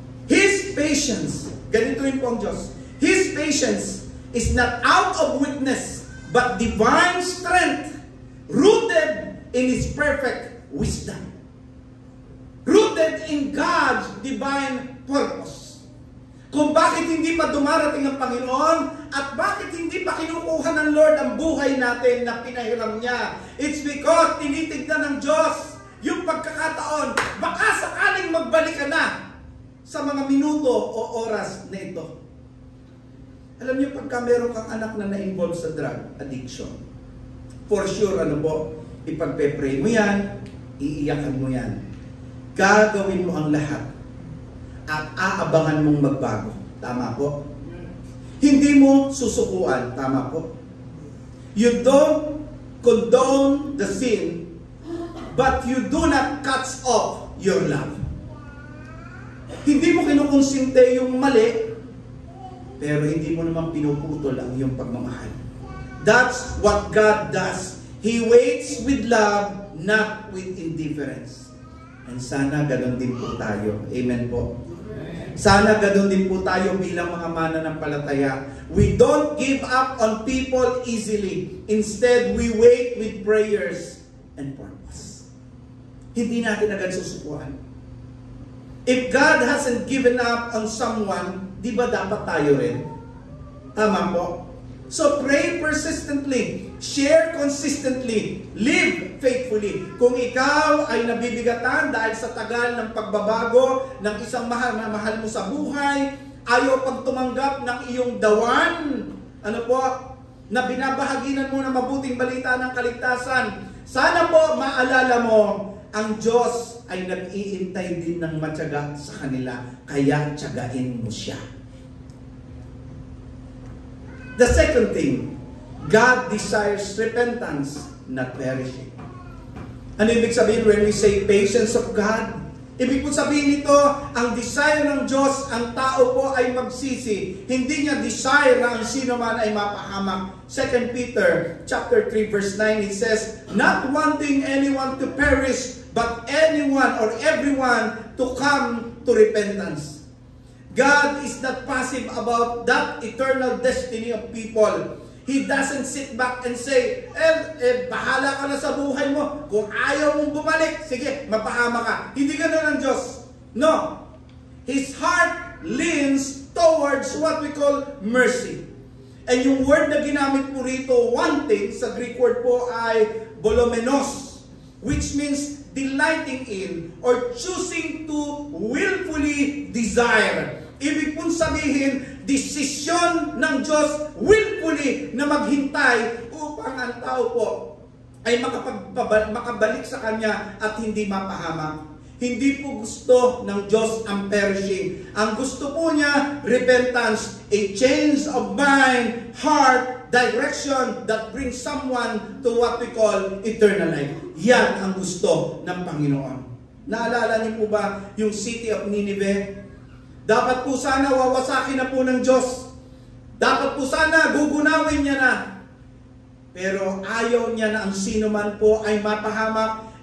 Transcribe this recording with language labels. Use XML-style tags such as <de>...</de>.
<en>His patience,</en> <tl>ganito rin po ang Diyos,</tl> <en>His patience is not out of weakness, but divine strength, rooted in His perfect wisdom. Rooted in God's divine purpose.</en> <tl>Kung bakit hindi pa dumarating ang Panginoon at bakit hindi pa kinukuha ng Lord ang buhay natin na pinahiram niya,</tl> <en>it's because</en> <tl>tinitignan ng Diyos yung pagkakataon. Baka sakaling magbalik ka na sa mga minuto o oras na ito. Alam niyo, pagka meron kang anak na na-involve sa drug addiction,</tl> <en>for sure,</en> <tl>ipagpe-pray mo yan, iiyakan mo yan. Gagawin mo ang lahat at aabangan mong magbago. Tama po? Hindi mo susukuan. Tama po?</tl> <en>You don't condone the sin, but you do not cut off your love.</en> <tl>Hindi mo kinukonsinte yung mali, pero hindi mo naman pinuputol ang iyong pagmamahal.</tl> <en>That's what God does. He waits with love, not with indifference.</en> <tl>And sana ganoon din po tayo. Amen po. Sana ganoon din po tayo bilang mga mananampalataya.</tl> <en>We don't give up on people easily. Instead, we wait with prayers and purpose.</en> <tl>Hindi natin agad susukuan.</tl> <en>If God hasn't given up on someone,</en> <tl>di ba dapat tayo rin? Tama po?</tl> <en>So pray persistently, share consistently, live faithfully.</en> <tl>Kung ikaw ay nabibigatan dahil sa tagal ng pagbabago ng isang mahal na mahal mo sa buhay, ayaw pagtumanggap ng iyong dawan, na binabahaginan mo na mabuting balita ng kaligtasan, sana po maalala mo, ang Diyos ay nag-iintay din ng matyaga sa kanila, kaya tiyagain mo siya.</tl> <en>The second thing, God desires repentance, not perishing.</en> <tl>Ano ibig sabihin</tl> <en>when we say patience of God?</en> <tl>Ibig po sabihin nito, ang desire ng Diyos, ang tao po ay magsisi. Hindi niya desire na ang sino man ay mapahamak.</tl> <en>2 Peter chapter 3 verse 9, it says, not wanting anyone to perish, but anyone or everyone to come to repentance. God is not passive about that eternal destiny of people. He doesn't sit back and say,</en> <tl>bahala ka na sa buhay mo. Kung ayaw mong bumalik, sige, mapahama ka. Hindi ganoon ang Diyos. No.</tl> <en>His heart leans towards what we call mercy. And yung word</en> <tl>na ginamit po rito,</tl> <en>wanting, sa Greek word po ay bolomenos, which means delighting in or choosing to willfully desire.</en> <tl>Ibig pong sabihin, desisyon ng Diyos willfully na maghintay upang ang tao po ay makabalik sa Kanya at hindi mapahamak. Hindi po gusto ng Diyos ang perishing. Ang gusto po niya,</tl> <en>repentance, a change of mind, heart, direction that brings someone to what we call eternal life.</en> <tl>Yan ang gusto ng Panginoon. Naalala niyo po ba yung city of Nineveh? Dapat po sana wawasakin na po ng Diyos. Dapat po sana gugunawin niya na. Pero ayaw niya na ang sino man po ay mapahamak.</tl>